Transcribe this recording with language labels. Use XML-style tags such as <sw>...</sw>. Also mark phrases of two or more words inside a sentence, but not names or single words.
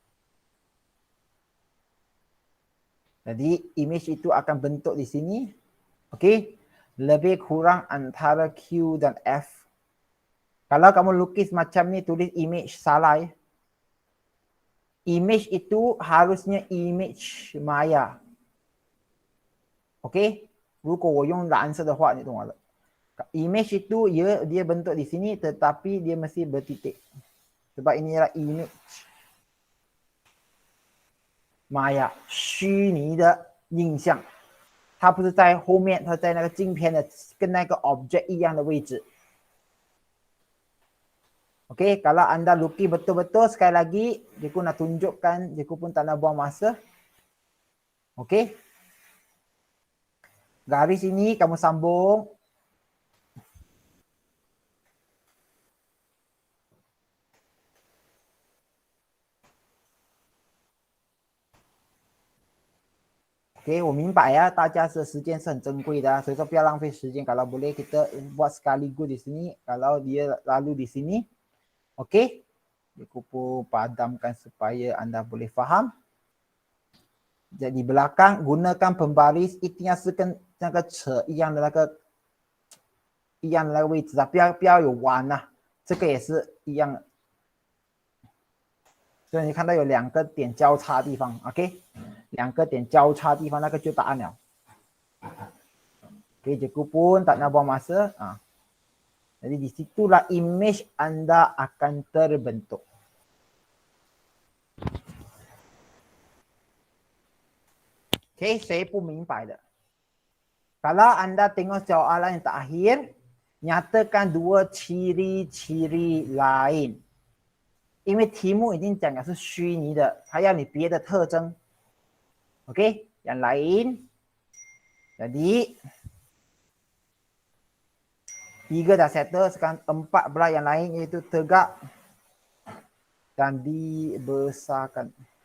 <ms>Jadi, image itu akan bentuk di sini. Okey. Lebih kurang antara Q dan F. Kalau kamu lukis macam ni, tulis image salah ya. Image itu harusnya image maya. OK，</ms> <zh>如果我用蓝色的话，你懂我了。</zh> <ms>Image itu dia bentuk di sini tetapi dia mesti bertitik. Sebab ini adalah image maya，</ms> <zh>虚拟的印象。它不是在后面，它在那个镜片的跟那个 object 一样的位置。</zh> <ms>Okey, kalau anda lukis betul-betul sekali lagi, cikgu nak tunjukkan, cikgu pun tak nak buang masa. Okey. Garis ini kamu sambung. Okey,</ms> <zh>我明白呀，大家的时间是很珍贵的，所以说不要浪费时间。</zh> <ms>Kalau boleh kita buat sekaligus di sini, kalau dia lalu di sini. Okey. Cikgu pun padamkan supaya anda boleh faham. Jadi belakang gunakan pembaris，</ms> <zh>一定要是跟那个扯一样的那个位置啊，不要有弯啊，这个也是一样的。所以你看到有2个点交叉的地方 ，OK， 2个点交叉的地方那个就答案了。OK，</zh> <ms>cikgu pun tak nak buang masa. Jadi di situlah image anda akan terbentuk. Okay, saya pun 明白的. Kalau anda tengok soalan yang terakhir, nyatakan 2 ciri-ciri lain.</ms> <zh>因为题目已经讲的是虚拟的，还要你别的特征。OK，</zh> <ms>yang lain. Jadi 3 dah settle, sekarang 4 pula yang lain iaitu tegak dan dibesarkan.</ms>